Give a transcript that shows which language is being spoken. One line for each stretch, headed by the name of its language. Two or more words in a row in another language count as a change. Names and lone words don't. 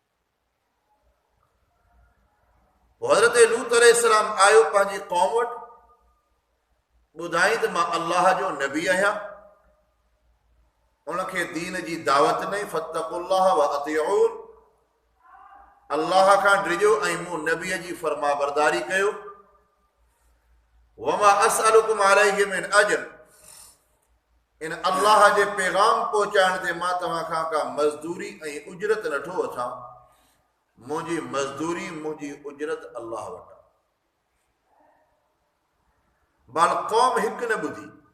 Sindhi: हज़रत लूत अलैहिस्सलाम आयो पंहिंजी क़ौम वटि, ॿुधाई त मां अल्लाह जो नबी आहियां। उनखे दीन जी दावत ॾिनई,
Arabic: فاتقوا الله وأطيعون,
Sindhi: अल्लाह खां डिॼो ऐं मूं नबीअ जी फरमा बरदारी कयो।
Arabic: وما أسألكم عليه من أجر,
Sindhi: इन अल्लाह जे पैगाम पहुचाइण ते मां तव्हां खां का मज़दूरी ऐं उजरत नठो वठां। मुंहिंजी मज़दूरी, मुंहिंजी उजरत अल्लाह वटां। बाल क़ौम हिकु न ॿुधी।